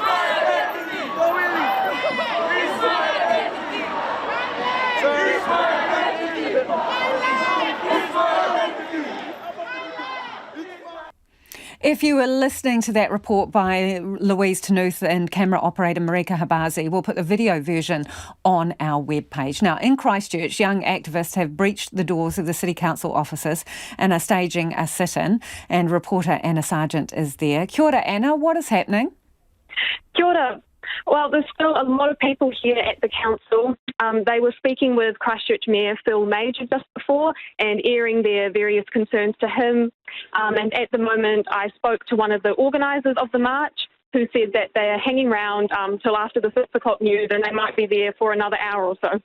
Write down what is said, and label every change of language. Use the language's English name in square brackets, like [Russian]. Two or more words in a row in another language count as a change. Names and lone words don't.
[English] If you were listening to that report by Louise Tanuth and camera operator Marika Habazi, we'll put the video version on our webpage. Now, in Christchurch, young activists have breached the doors of the City Council offices and are staging a sit-in, and reporter Anna Sargent is there. [Māori] Kia ora, [English] Anna, what is happening? [Māori] Kia ora. [English] Well, there's still a lot of people here at the council. They were speaking with Christchurch Mayor Phil Major just before and airing their various concerns to him. And at the moment, I spoke to one of the organisers of the march who said that they are hanging around till after the 6 o'clock news, and they might be there for another hour or so.